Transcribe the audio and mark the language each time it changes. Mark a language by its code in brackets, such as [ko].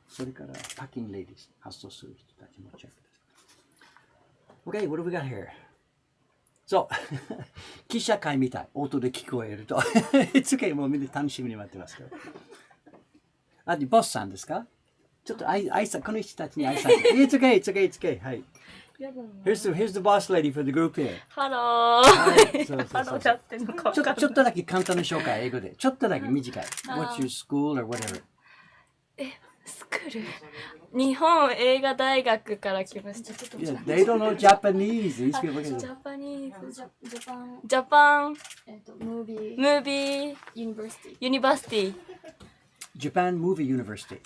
[ja] それからパッキングレディーズ。発送する人たちもチェックです。 [en] Okay, what do we got here? [ja] そう。記者会みたい。音で聞こえると。 [en] It's okay. [ja] もうみんな楽しみに待ってますから。ボスさんですか？ちょっとこの人たちに挨拶。 [en] It's okay. [ja] はい。 [en] Here's the boss lady for the group here. [ja] ハロー。そうハローやってんのか分かんない。ちょっとだけ簡単な紹介、英語で。ちょっとだけ短い。 [en] What's your school or whatever? [ja] スクール。日本映画大学から来ました。 [en] Yeah, they don't know Japanese. These people [ja] ジ [en] can... [ja] ャパニーズ。ジャジャパン。ムービームービー。ユニバーシティ。ユニバーシティ。 [en] Japan Movie University.